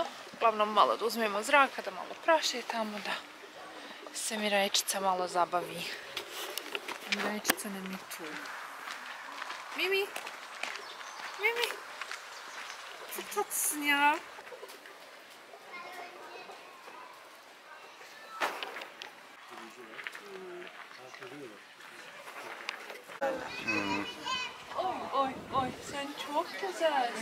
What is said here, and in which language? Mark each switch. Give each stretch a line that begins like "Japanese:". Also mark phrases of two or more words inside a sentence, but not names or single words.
Bosnian: Uglavnom malo da uzmemo zraka, da malo prošetamo, da se Mirajčica malo zabavi. Mirajčica nam je tu. Mimi!
Turkish: Mimi! Çok tatlısın ya. Oy oy oy sen çok güzelsin.